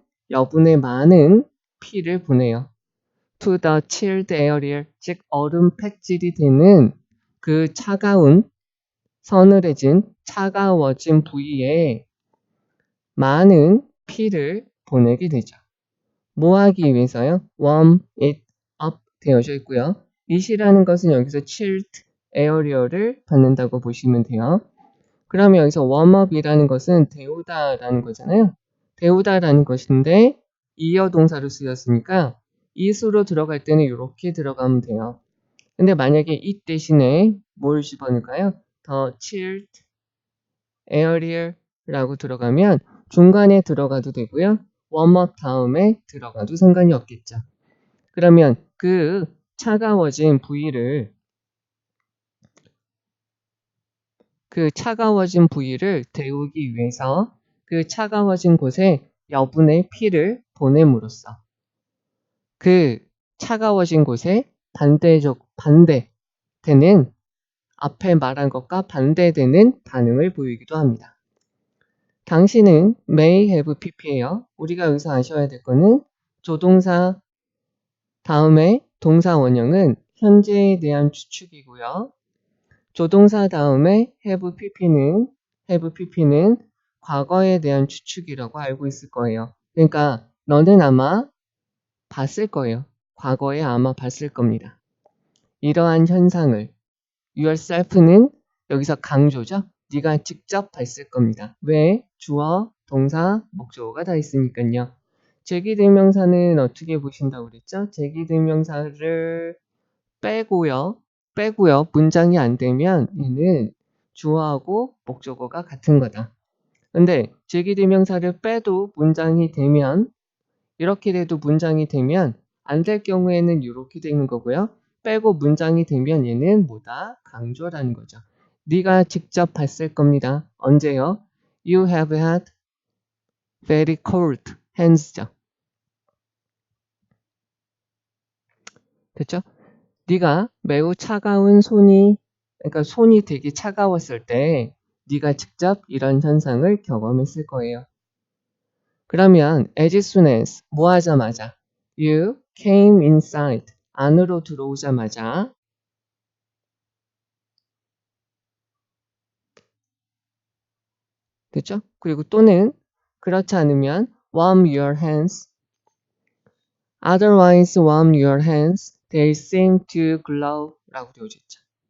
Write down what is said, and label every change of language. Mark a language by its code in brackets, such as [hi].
[ko] 여분의 많은 피를 보내요. [en] to the chilled area, [ko] 즉 얼음 팩질이 되는 그 차가워진 부위에 많은 피를 보내게 되죠. 뭐 하기 위해서요? [en] warm it up [ko] 되어져 있고요. it이라는 것은 여기서 chilled area를 받는다고 보시면 돼요. 그러면 여기서 warm up이라는 것은 데우다라는 거잖아요. 데우다라는 것인데 이어 동사로 쓰였으니까 it으로 들어갈 때는 이렇게 들어가면 돼요. 근데 만약에 it 대신에 뭘 집어넣을까요? 더 chilled area라고 들어가면 중간에 들어가도 되고요. warm up 다음에 들어가도 상관이 없겠죠. 그러면 그 차가워진 부위를 데우기 위해서 그 차가워진 곳에 여분의 피를 보냄으로써 그 차가워진 곳에 반대되는 앞에 말한 것과 반대되는 반응을 보이기도 합니다. 당신은 [en] may have pp예요. [ko] 우리가 여기서 아셔야 될 거는 조동사 다음에 동사 원형은 현재에 대한 추측이고요. 조동사 다음에 have pp는 과거에 대한 추측이라고 알고 있을 거예요. 그러니까 너는 아마 봤을 거예요. 과거에 아마 봤을 겁니다. 이러한 현상을 yourself는 여기서 강조죠. 네가 직접 봤을 겁니다. 왜? 주어, 동사, 목적어가 다 있으니까요. 제기대명사는 어떻게 보신다고 그랬죠? 제기대명사를 빼고요. 문장이 안 되면 얘는 주어하고 목적어가 같은 거다. 근데 제기대명사를 빼도 문장이 되면 이렇게 돼도 문장이 되면 안 될 경우에는 이렇게 되는 거고요. 빼고 문장이 되면 얘는 뭐다? 강조라는 거죠. 네가 직접 봤을 겁니다. 언제요? [en] You have had very cold hands죠. [ko] 됐죠? 네가 매우 차가운 그러니까 손이 되게 차가웠을 때 네가 직접 이런 현상을 경험했을 거예요. 그러면 [en] as soon as [ko] 뭐 하자마자 [en] you came inside [ko] 안으로 들어오자마자 됐죠? 그리고 또는 그렇지 않으면 [en] warm your hands otherwise warm your hands they seem to glow [ko] 라고 되어져 있죠.